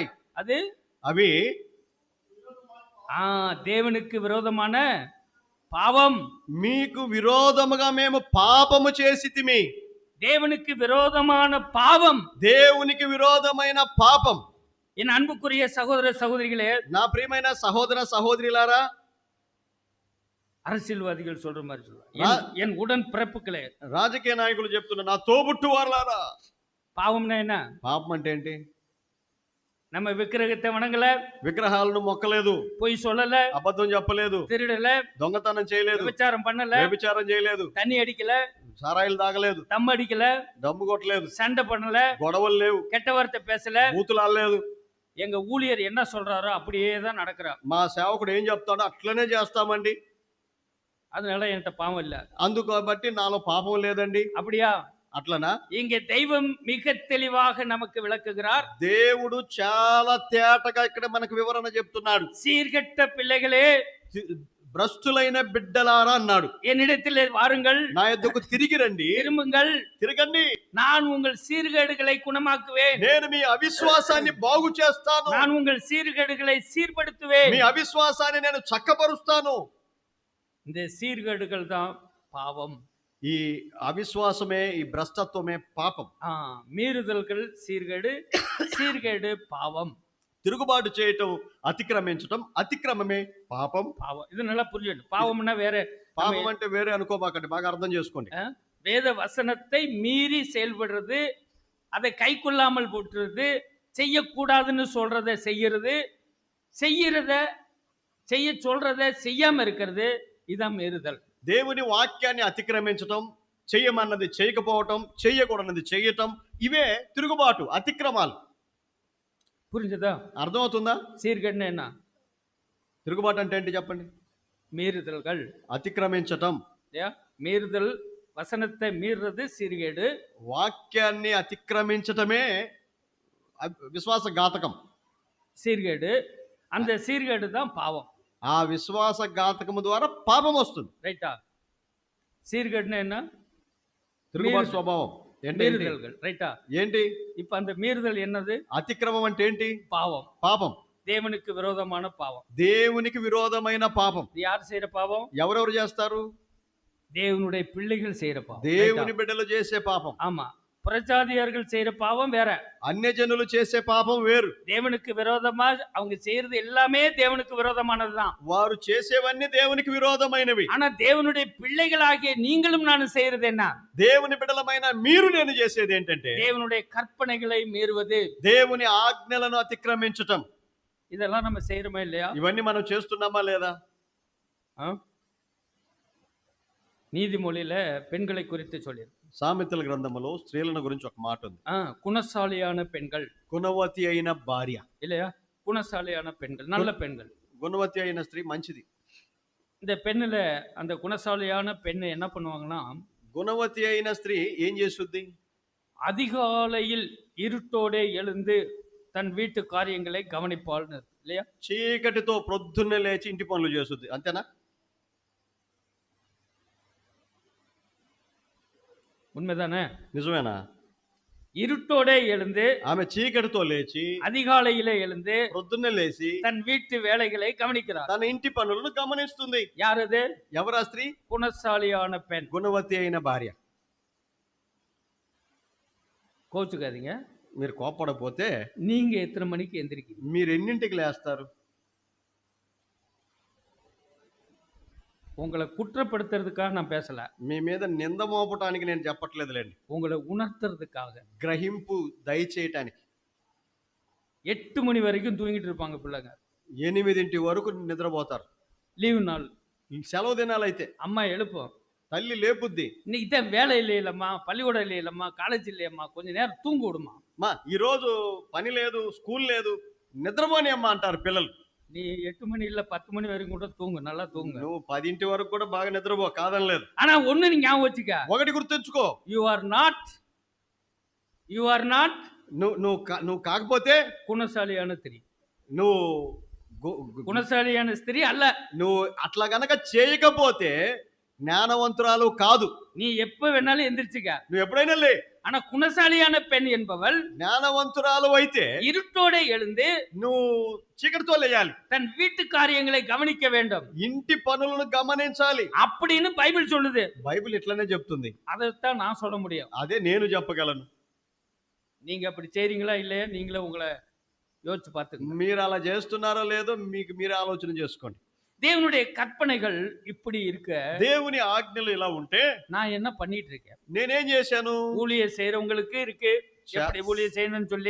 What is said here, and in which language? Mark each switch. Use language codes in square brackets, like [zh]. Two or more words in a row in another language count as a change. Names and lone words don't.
[ta] அது [te] అవి [ta] தேவனுக்கு விரோதமான பாவம். [te] మీకు విరోధముగా మేము పాపము చేసితిమి. [ta] தேவனுக்கு விரோதமான பாவம். [te] దేవునికి విరోధమైన పాపం. [ta] என் அன்புக்குரிய சகோதர சகோதரிகளே, [te] నా ప్రియమైన సహోదర సహోదరులారా, [ta] அரசியல்வாதிகள் சொல்ற மாதிரி ஆ. சொல்லுவாங்க, என் உடன் பிறப்புகளே. [te] రాజకీయ నాయకులు చెప్తున్నా, నా తోబుట్టు వారలారా. [ta] பாவம்னா என்ன? [te] పాపం అంటే ఏంటి? [ta] நம்ம விக்கிரகத்தை வணங்கல, [te] విగ్రహాలను మొక్కలేదు, [ta] பொய் சொல்லல, [te] అబద్ధం చెప్పలేదు, [ta] திருடல, [te] దొంగతనం చేయలేదు, [ta] விபச்சாரம் பண்ணல, [te] వ్యభిచారం చేయలేదు, [ta] தண்ணி அடிக்கல, [te] సారాయిలు తాగలేదు, [ta] தம் அடிக்கல, [te] దమ్ము కొట్టలేదు, [ta] சண்டை பண்ணல, [te] గొడవలు లేవు, [ta] கெட்ட வார்த்தை பேசல. [te] బూతులు ఆడలేదు. [ta] எங்க ஊழியர் என்ன சொல்றாரோ அப்படியே தான் நடக்கிறார். [te] మా సేవకుడు ఏం చెప్తాడో అట్లనే చేస్తామండి. [ta] அதனால என்கிட்ட பாவம் இல்ல. [te] అందుకు బట్టి నాలో పాపం లేదండి. [ta] அப்படியா? [te] అట్లనా? [ta] இங்கே தெய்வம் மிக தெளிவாக நமக்கு விளக்குகிறார். [te] దేవుడు చాలా తేటగా ఇక్కడ మనకు వివరణ చెప్తున్నాడు. [ta] சீர்கெட்ட பிள்ளைகளே, [te] భ్రష్టులైన బిడ్డలారా అన్నాడు. [ta] என்னிடத்தில் வாருங்கள், [te] నా యొద్దకు తిరిగి రండి, [ta] திரும்புங்கள், [te] తిరగండి, [ta] நான் உங்கள் சீர்கேடுகளை குணமாக்குவேன், [te] నేను మీ అవిశ్వాసాన్ని బాగు చేస్తాను, [ta] நான் உங்கள் సీర్గేடுகளை சீர்படுத்துவேன். [te] మీ అవిశ్వాసాన్ని నేను చక్కపరుస్తాను. [ta] இந்த சீர்கேடுகள் தான் பாவம். [te] ఈ అవిశ్వాసమే, ఈ భ్రష్టత్వమే పాపం. [ta] மீறுதல்கள் சீர்கேடு, சீர்கேடு பாவம். [te] తిరుగుబాటు చేయటం, అతిక్రమించటం, అతిక్రమమే పాపం. [ta] பாவம் இது நல்லா புரிஞ்சுக்கணும். பாவம்னா வேற, [te] పాపం అంటే వేరే అనుకోబాకండి, బాగా అర్థం చేసుకోండి. [ta] வேத வசனத்தை மீறி செயல்படுறது, அதை கை கொள்ளாமல் போட்டுறது, செய்யக்கூடாதுன்னு சொல்றதை செய்யறது, செய்யறத செய்ய சொல்றத செய்யாம இருக்கிறது, இதான் மீறுதல். [te] దేవుని వాక్యాన్ని అతిక్రమించటం, చెయ్యమన్నది చేయకపోవటం, చెయ్యకూడనది చెయ్యటం, ఇవే తిరుగుబాటు, అతిక్రమాలు. [ta] புரிஞ்சதா? [te] అర్థమవుతుందా? [ta] சீர்கேடுனா என்ன? [te] తిరుగుబాటు అంటే ఏంటి చెప్పండి? [ta] மீறுதல்கள். [te] అతిక్రమించటం, [ta] மீறுதல், வசனத்தை மீறுறது சீர்கேடு. [te] వాక్యాన్ని అతిక్రమించటమే విశ్వాసఘాతకం. [ta] சீர்கேடு, அந்த சீர்கேடு தான் பாவம். [te] ఆ విశ్వాసఘాతకము ద్వారా పాపం వస్తుంది. [ta] ரைட்டா? சீர்கேடுனா என்ன? [te] తిరుగుబాటు స్వభావం ఏంటి? [ta] மீறுதல்கள். ரைட்டா? [te] ఏంటి? [ta] இப்ப அந்த மீறுதல் என்னது? [te] అతిక్రమం అంటే ఏంటి? [ta] பாவம். [te] పాపం, [ta] தேவனுக்கு விரோதமான பாவம். [te] దేవునికి విరోధమైన పాపం. [ta] இது யார் செய்யற பாவம்? [te] ఎవరెవరు చేస్తారు? [ta] தேவனுடைய பிள்ளைகள் செய்யற பாவம். [te] దేవుని బిడ్డలు చేసే పాపం. [ta] ஆமா. புறஜாதியார்கள் செய்யற பாவம் வேற, [te] అన్యజనులు చేసే పాపం వేరు. [ta] தேவனுக்கு விரோதமா அவங்க செய்யறது எல்லாமே தேவனுக்கு விரோதமானதுதான். [te] వారు చేసేవన్నీ దేవునికి విరోధమైనవి. [ta] ஆனா தேவனுடைய பிள்ளைகளாகிய நீங்களும் நானும் செய்யறது என்ன? [te] దేవుని బిడ్డలమైన మీరు నేను చేసేది ఏంటంటే [ta] தேவனுடைய கற்பனைகளை மீறுவது. [te] దేవుని ఆజ్ఞలను అతిక్రమించటం. [ta] இதெல்லாம் நம்ம செய்யறோமா இல்லையா? [te] ఇవన్నీ మనం చేస్తున్నామా లేదా? [ta] நீதிமொழியில பெண்களை குறித்து சொல்லி, [te] సామెతల గ్రంథములో స్త్రీలను గురించి ఒక మాట ఉంది. [ta] குணசாலியான பெண்கள், [te] గుణవతి అయిన భార్య. [ta] இல்லையா? குணசாலியான பெண்கள், நல்ல பெண்கள். [te] గుణవతి అయిన స్త్రీ మంచిది. [ta] இந்த பெண்ணுல அந்த குணசாலியான பெண்ணு என்ன பண்ணுவாங்கன்னா, [te] గుణవతి అయిన స్త్రీ ఏం చేస్తుంది? [ta] அதிகாலையில் இருட்டோடே எழுந்து தன் வீட்டு காரியங்களை கவனிப்பாள்னு, இல்லையா? [te] చీకటితో ప్రొద్దున్నే లేచి ఇంటి పనులు చేస్తుంది, అంతేనా? [ta] உண்மைதானே? [te] నిజమేనా? [ta] இருட்டோடே எழுந்து, [te] ఆమె చీకటితో లేచి [ta] அதிகாலையிலே எழுந்து [te] ప్రొద్దున్నే లేచి [ta] தன் வீட்டு வேலைகளை கவனிக்கிறார். [te] తన ఇంటి పనులను గమనిస్తుంది. [ta] யார் அது? [te] ఎవరా స్త్రీ? [ta] குணசாலியான பெண். [te] గుణవతి అయిన భార్య. [ta] கோச்சுக்காதீங்க, [te] మీరు కోపడపోతే [ta] நீங்க எத்தனை மணிக்கு எந்திரிக்கிறீங்க? [te] మీరు ఎన్నింటికి లేస్తారు? [ta] உங்களை குற்றப்படுத்துறதுக்காக நான் பேசல, [te] మీ మీద నింద మోపటానికి నేను చెప్పట్లేదులేండి, [ta] உங்களை உணர்த்துறதுக்காக. [te] గ్రహింపు దయచేయటానికి. [ta] 8 மணி வரைக்கும் தூங்கிட்டு இருப்பாங்க பிள்ளைங்க, [te] 8 వరకు నిద్రపోతారు. [ta] லீவு நாள், [te] సెలవు దినాలైతే [ta] அம்மா எழுப்போம், [te] తల్లి లేపుద్ది. [ta] இன்னைக்கு தான் வேலை இல்லையிலம்மா, பள்ளிக்கூடம் இல்லையிலம்மா, காலேஜ் இல்லையம்மா, கொஞ்ச நேரம் தூங்க விடுமா, [te] మా ఈరోజు పని లేదు, స్కూల్ లేదు, నిద్రపోని అమ్మా అంటారు పిల్లలు. [ta] நீ 8 மணி இல்ல 10 மணி வரைக்கும் கூட தூங்கு, நல்லா தூங்கு. [te] నువ్వు 10 వరకు కూడా బాగా నిద్రపో, కాదనలేదు. [ta] ஆனா ஒண்ணு நீ ஞாபகம் வச்சுக்க, [te] ఒకటి గుర్తుంచుకో, [en] you are not [te] నువ్వు కాకపోతే [ta] குணசாலியான ஸ்திரீ, [te] నువ్వు [ta] குணசாலியான ஸ்திரீ அல்ல. [te] నువ్వు అట్లా గనక చేయకపోతే జ్ఞానవంతురాలు కాదు. [ta] நீ எப்ப வேணாலும் எந்திரிச்சுக்க, [te] నువ్వు ఎప్పుడైనా లే, [ta] ஆனா குணசாலியான பெண் என்பவள் [te] జ్ఞానవంతురాలు అయితే [ta] இருட்டோட எழுந்து [te] నువ్వు చీకటితో లేయాలి, [ta] தன் வீட்டு காரியங்களை கவனிக்க வேண்டும் [te] ఇంటి పనులను గమనించాలి. [ta] அப்படின்னு பைபிள் சொல்லுது. [te] బైబిల్ ఇట్లనే చెప్తుంది, [ta] அதைத்தான் நான் சொல்ல முடியும். [te] అదే నేను చెప్పగలను. [ta] நீங்க அப்படி செய்றீங்களா இல்லையா நீங்களே உங்களை யோசிச்சு பார்த்துங்க. [te] మీరు అలా చేస్తున్నారో లేదో మీకు మీరే ఆలోచన చేసుకోండి. [ta] தேவனுடைய கற்பனைகள் இப்படி இருக்க [te] దేవుని ఆజ్ఞలు ఇలా ఉంటే [ta] நான் என்ன பண்ணிட்டு இருக்கேன்? [te] నేనేం చేశాను? [ta] ஊழியம் செய்யறவங்களுக்கு இருக்கு எப்படி ஊழியம் செய்யணும்னு சொல்லி,